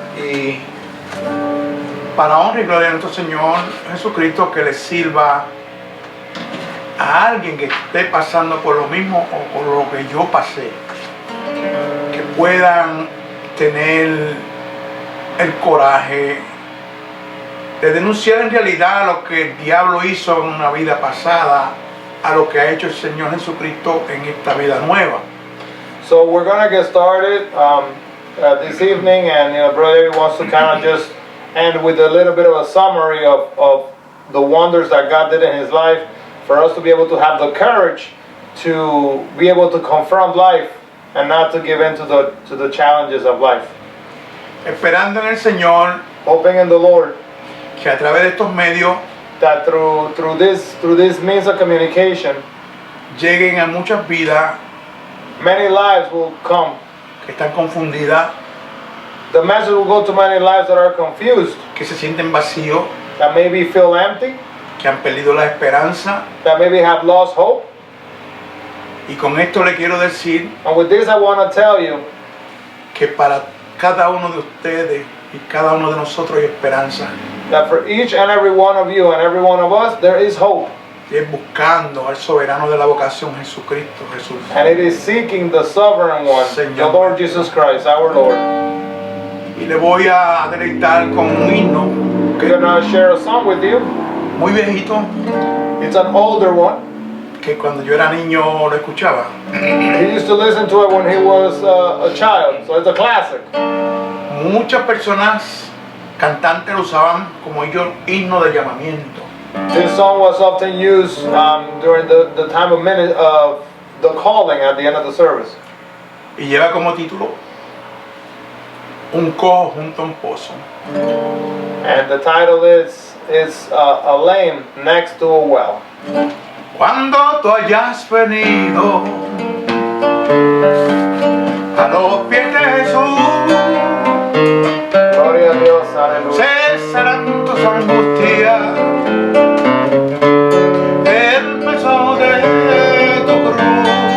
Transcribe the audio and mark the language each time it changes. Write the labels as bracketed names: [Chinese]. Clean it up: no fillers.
[Spanish] Y para honra y gloria de nuestro Señor Jesucristo, que le sirva a alguien que esté pasando por lo mismo o por lo que yo pasé, que puedan tener el coraje de denunciar en realidad lo que el diablo hizo en una vida pasada a lo que ha hecho el Señor Jesucristo en esta vida nueva. [English] So we're going to get started this evening, and Brother Eddie wants to kind of just end with a little bit of a summary of the wonders that God did in his life, for us to be able to have the courage to be able to confront life and not to give in to the challenges of life. [Spanish] Esperando en el Señor, [English] hoping in the Lord, [Spanish] que a través de estos medios, [English] that through this means of communication, [Spanish] lleguen a muchas vidas, [English] many lives will come, [Spanish] que están confundidas, [English] the message will go to many lives that are confused, [Spanish] que se sienten vacíos, [English] that maybe feel empty, [Spanish] que han perdido la esperanza. [English] that maybe have lost hope. [Spanish] Y con esto le quiero decir, [English] And with this I want to tell you, [Spanish] que para cada uno de ustedes y cada uno de nosotros hay esperanza. [English] that for each and every one of you and every one of us, there is hope. [Spanish] Y es buscando al soberano de la vocación, Jesucristo, Jesús. [English] And it is seeking the sovereign one, [Spanish] Señor. [English] the Lord Jesus Christ, our Lord. [Spanish] Y le voy a deleitar con un himno [English] We're going to share a song with you. [Spanish] muy viejito, [English] It's an older one. [Spanish] que cuando yo era niño lo escuchaba. [English] He used to listen to it when he was a child, so it's a classic. [Spanish] Muchas personas, cantantes, lo usaban como ellos himno de llamamiento. [English] This song was often used during the time of the calling at the end of the service. [Spanish] Y lleva como título Un cojo junto a un pozo. [English] And the title is a lame next to a well. [Spanish] Cuando tú hayas venido a los pies de Jesús, Gloria a Dios, aleluya. cesarán tus angustias, el peso de tu cruz.